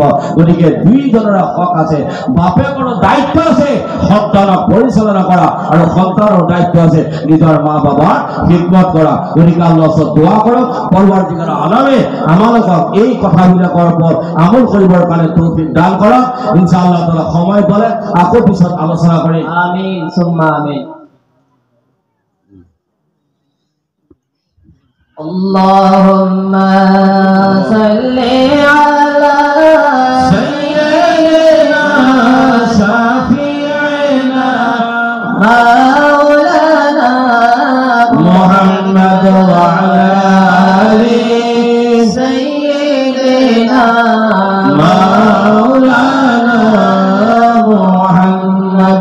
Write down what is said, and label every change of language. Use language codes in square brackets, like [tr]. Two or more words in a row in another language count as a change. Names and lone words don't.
[as] গতিকে দুইজনৰে হক আছে, বাপেকৰ দায়িত্ব আছে সন্তানক পৰিচালনা কৰা, আৰু সন্তানৰ দায়িত্ব আছে নিজৰ মা বাবাৰ খিদমত কৰা। গতিকে আল্লাহৰ ওচৰত দোৱা কৰক, পৰৱৰ্তীকালৰ আলমে আমালোকক এই কথাবিলাকৰ ওপৰত আমল কৰিবৰ কাৰণে তৌফিক দান কৰক। [ar] إن شاء الله تعالى [as] সময় পালে আকৌ পিছত আলোচনা কৰিম। [ar] آمين ثم آمين. اللهم صل على سيدنا شفيعنا مولانا محمد وعلى آل سيدنا مولانا محمد.